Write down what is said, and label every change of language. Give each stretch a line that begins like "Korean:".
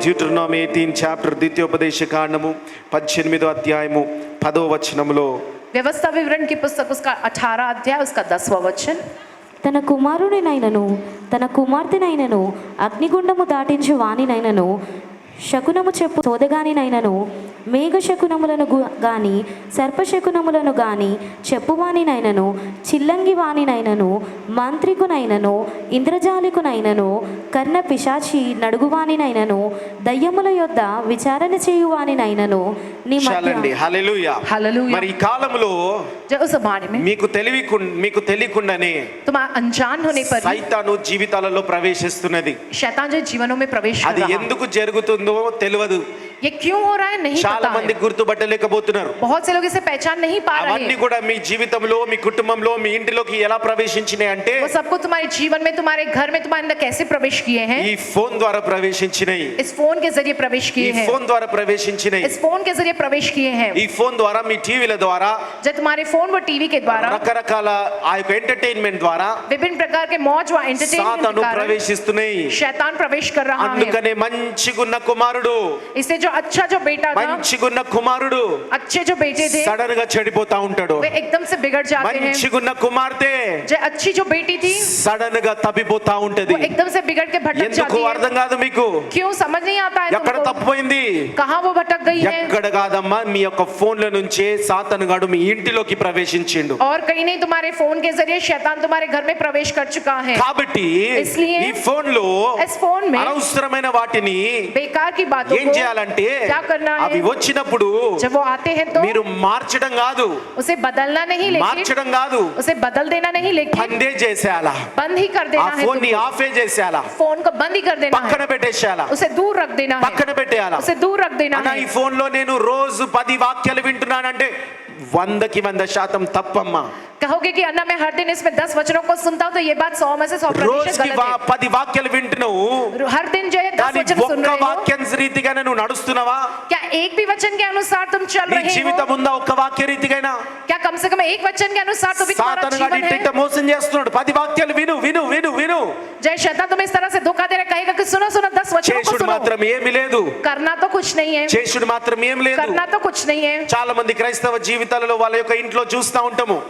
Telugu: డ్యూటెరోనమీ 18 chapter ద్వితీయోపదేశ కాండము 18వ అధ్యాయము 10వ వచనములో
Hindi: व्यवस्था विवरण की पुस्तक उसका 18 अध्याय उसका 10वां वचन.
Telugu: తన కుమారునినైనను తన కుమార్తెనైనను అగ్నిగుండము దాటించు వానినైనను శకునము చెప్పు తోదగానినైనను మేఘ శకునములను గాని సర్పశకునములను గాని చెప్పువానినైనను చిల్లంగి వానినైనను మంత్రికునైనను ఇంద్రజాలికునైనను కర్ణ పిశాచి నడుగువానినైనను దయ్యముల యొద్ద విచారణ చేయువానినైనను నీ చాలండి. మధ్య హల్లెలూయా. హల్లెలూయా. మరి ఈ కాలంలో
Hindi: जो उस जमाने में
Telugu: మీకు తెలియకుండానే
Hindi: तुम अनजान होने पर ही
Telugu: సైతాను జీవితాలలో ప్రవేశిస్తున్నది.
Hindi: शैतान जो जीवनों में प्रवेश कर
Telugu: అది
Hindi: रहा है.
Telugu: ఎందుకు జరుగుతుందో తెలియదు.
Hindi: ये क्यों हो रहा है नहीं
Telugu: చాలా
Hindi: पता
Telugu: మంది
Hindi: है.
Telugu: గుర్తుపట్టలేకపోతున్నారు.
Hindi: बहुत से लोग इसे पहचान नहीं पा रहे
Telugu: అవన్నీ
Hindi: हैं.
Telugu: కూడా మీ జీవితంలో మీ కుటుంబంలో మీ ఇంటిలోకి ఎలా ప్రవేశించినాయి అంటే
Hindi: वो सबको तुम्हारे जीवन में तुम्हारे घर में तुम्हारे अंदर कैसे प्रवेश किए हैं.
Telugu: ఈ ఫోన్ ద్వారా ప్రవేశించినాయి.
Hindi: इस फोन के जरिए प्रवेश
Telugu: ఈ
Hindi: किए हैं.
Telugu: ఫోన్ ద్వారా ప్రవేశించినాయి.
Hindi: इस फोन के जरिए प्रवेश किए हैं.
Telugu: ఈ ఫోన్ ద్వారా మీ టీవీల ద్వారా
Hindi: जब तुम्हारे फोन व टीवी के द्वारा
Telugu: రకరకాల ఆ యొక్క ఎంటర్టైన్మెంట్ ద్వారా
Hindi: विभिन्न प्रकार के मौज व एंटरटेनमेंट
Telugu: సాతాను
Hindi: के कारण
Telugu: ప్రవేశిస్తున్నాయి.
Hindi: शैतान प्रवेश कर रहा है.
Telugu: అందుకనే మంచిగున్న కుమారుడు
Hindi: इससे जो अच्छा जो बेटा था,
Telugu: మంచిగున్న కుమారుడు
Hindi: अच्छे जो बेटे थे
Telugu: సడన్ గా చెడిపోతా ఉంటాడు.
Hindi: वे एकदम से बिगड़ जाते हैं.
Telugu: మంచిగున్న కుమార్తె
Hindi: जो अच्छी जो बेटी थी
Telugu: సడన్ గా తప్పిపోతా ఉంటది.
Hindi: वो एकदम से बिगड़ के भटक
Telugu: ఎందుకు
Hindi: जाती है.
Telugu: అర్థం కాదు మీకు?
Hindi: क्यों समझ नहीं आता है
Telugu: ఎక్కడ
Hindi: तुमको?
Telugu: తప్పిపోయింది?
Hindi: कहाँ वो भटक गई है?
Telugu: ఎక్కడ కాదమ్మా, మీ యొక్క ఫోన్ల నుంచే సాతానుగాడు మీ ఇంటిలోకి ప్రవేశించిండు.
Hindi: और कहीं नहीं, तुम्हारे फोन के जरिए शैतान तुम्हारे घर में प्रवेश कर चुका है.
Telugu: కాబట్టి
Hindi: इसलिए
Telugu: ఈ ఫోన్ లో
Hindi: इस फोन में
Telugu: అనవసరమైన వాటిని
Hindi: बेकार की बातों
Telugu: ఏం
Hindi: को
Telugu: చేయాలంటే
Hindi: क्या करना है?
Telugu: అవి వచ్చినప్పుడు
Hindi: जब वो आते हैं तो
Telugu: మీరు మార్చడం కాదు,
Hindi: उसे बदलना नहीं, लेकिन
Telugu: మార్చడం కాదు,
Hindi: उसे बदल देना नहीं, लेकिन
Telugu: బందే చేసేయాలా.
Hindi: बंद ही कर
Telugu: ఆ
Hindi: देना है.
Telugu: ఫోన్ ని
Hindi: तुमको
Telugu: ఆఫే చేసేయాలా,
Hindi: फोन को बंद ही कर देना
Telugu: పక్కన
Hindi: है.
Telugu: పెట్టేసేయాలా,
Hindi: उसे दूर रख देना है.
Telugu: పక్కన పెట్టేయాలా.
Hindi: उसे दूर रख देना
Telugu: అన్న ఈ
Hindi: है.
Telugu: ఫోన్ లో నేను రోజు 10 వాక్యాలు వింటున్నానంటే 100% తప్పమ్మా.
Hindi: कहोगे कि अन्ना मैं हर दिन इसमें 10 वचनों को सुनता हूँ, तो ये बात 100 में से 100%
Telugu: రోజుకి
Hindi: गलत है.
Telugu: 10 వాక్యాలు వింటున్నావు,
Hindi: हर दिन जो है 10
Telugu: కానీ
Hindi: वचन सुन
Telugu: ఒక్క
Hindi: रहे हो,
Telugu: వాక్యం రీతిగానే నువ్వు నడుస్తున్నావా?
Hindi: क्या एक भी वचन के अनुसार तुम चल
Telugu: నీ
Hindi: रहे
Telugu: జీవితం
Hindi: हो?
Telugu: ఉందా ఒక్క వాక్య రీతిగైనా?
Hindi: क्या कम से कम एक वचन के अनुसार तो भी तुम्हारा
Telugu: సాతాను గాడు
Hindi: जीवन
Telugu: ఇంటింట
Hindi: है?
Telugu: మోసం చేస్తున్నాడు. 10 వాక్యాలు విను విను విను విను,
Hindi: जय शैतान तुम्हें इस तरह से धोखा दे रहा है, कहेगा कि सुनो सुनो 10 वचनों को
Telugu: చేసుడు
Hindi: सुनो.
Telugu: మాత్రం ఏమీ లేదు.
Hindi: करना तो कुछ नहीं है.
Telugu: చేసుడు మాత్రం ఏం లేదు.
Hindi: करना तो कुछ नहीं है.
Telugu: చాలా మంది క్రైస్తవ జీవితాలలో వాళ్ళ యొక్క ఇంట్లో చూస్తా ఉంటాము.